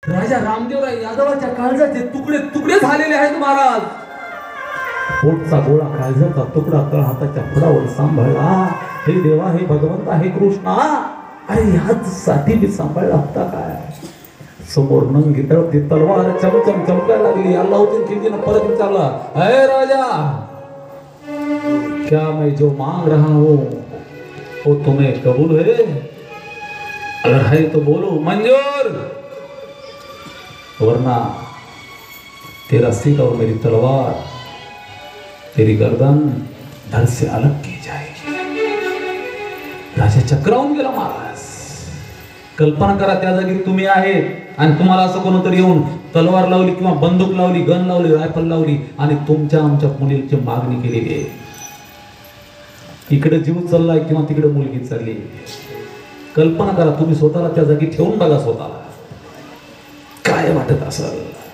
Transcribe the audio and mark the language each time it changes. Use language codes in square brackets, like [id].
[mr] राजा रामदेवराय यादवाच्या काळजाचे तुकडे तुकडे झालेले आहेत महाराज. पोटचा गोळा काळजाचा तुकडा तळ हाताच्या फुडावर सांभाळला. हे देवा, हे भगवंता, हे कृष्णा, अरे ह्याच साठी मी सांभाळला होता काय. समोर नंगी तळपती तलवार चमचम चमकायला लागली. अल्लाउद्दीन खिलजीने परत विचारला, [hi] अरे राजा, क्या मैं जो मांग रहा हूं वो तुम्हें कबूल है? अगर है तो बोलो मंजूर, वरना तेरा सिर और मेरी तलवार, तेरी गर्दन धड़ से अलग की जाएगी. [mr] राजा चक्रावून गेला महाराज. कल्पना करा, त्या जागी तुम्ही आहे आणि तुम्हाला असं कोणतरी येऊन तलवार लावली किंवा बंदूक लावली, गन लावली, रायफल लावली आणि तुमच्या आमच्या मुलीची मागणी केलेली आहे. इकडे जीव चाललाय किंवा तिकडे मुलगी चालली. कल्पना करा, तुम्ही स्वतःला त्या जागी ठेवून बघा, स्वतःला काय वाटत असेल.